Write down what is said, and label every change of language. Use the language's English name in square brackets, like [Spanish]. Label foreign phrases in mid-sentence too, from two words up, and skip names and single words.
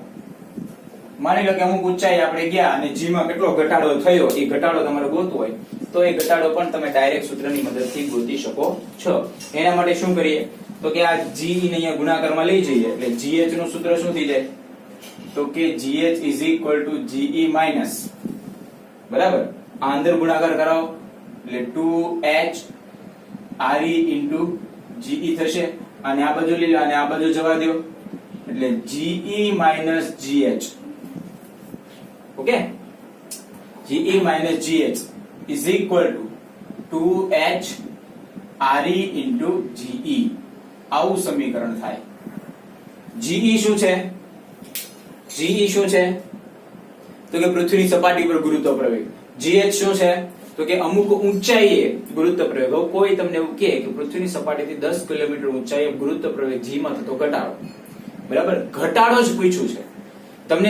[Gujarati] માની લો કે અમુક ઊંચાઈ આપણે ગયા અને g માં કેટલો ઘટાડો થયો એ ઘટાડો તમારે ગોતવો હોય તો એ ઘટાડો પણ તમે ડાયરેક્ટ સૂત્રની મદદથી ગોતી શકો છો. એના માટે શું કરીએ? તો કે આ g ને અહીંયા ગુણાકારમાં લઈ જઈએ એટલે gh નું સૂત્ર શું થઈ જાય? તો કે [English] gh is equal to ge minus, [Gujarati] બરાબર, આ અંદર ગુણાકાર કરાવો એટલે 2h re into ge થશે. અને આ બાજુ લઈ લો અને આ બાજુ જવા દો એટલે ge minus gh. ઓકે, [English] ge minus gh is equal to 2h re into ge. [Gujarati] આવું સમીકરણ થાય. ge શું છે? ge શું છે? તો કે પૃથ્વીની સપાટી પર ગુરુત્વ પ્રવેગ. gh શું છે? તો કે અમુક ઊંચાઈએ ગુરુત્વ પ્રવેગ. કોઈ તમને એવું કહે કે પૃથ્વીની સપાટીથી 10 કિલોમીટર ઊંચાઈએ ગુરુત્વ પ્રવેગ g માં થતો ઘટાડો, બરાબર, ઘટાડો જ પૂછ્યું છે તમને.